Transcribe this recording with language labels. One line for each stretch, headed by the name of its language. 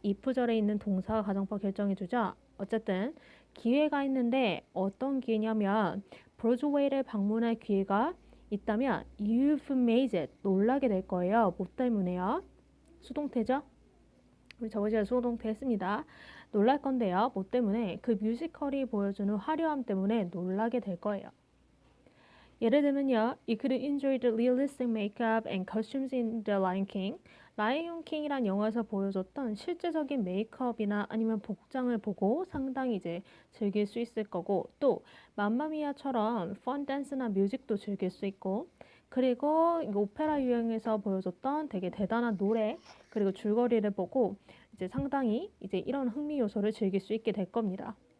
Korean: if절에 있는 동사가 가정법 결정해주죠. 어쨌든 기회가 있는데 어떤 기회냐면 브로드웨이를 방문할 기회가 있다면
English: you've made it,
Korean: 놀라게 될 거예요. 뭐 때문에요? 수동태죠? 우리 저번 시간에 수동태 했습니다. 놀랄 건데요. 뭐 때문에? 그 뮤지컬이 보여주는 화려함 때문에 놀라게 될 거예요.
English: 예를 들면요, you could enjoy the realistic makeup and costumes in The Lion King.
Korean: 라이온 킹이란 영화에서 보여줬던 실제적인 메이크업이나 아니면 복장을 보고 상당히 이제 즐길 수 있을 거고, 또 맘마미아처럼 펀 댄스나 뮤직도 즐길 수 있고, 그리고 오페라 유형에서 보여줬던 되게 대단한 노래 그리고 줄거리를 보고 이제 상당히 이제 이런 흥미 요소를 즐길 수 있게 될 겁니다.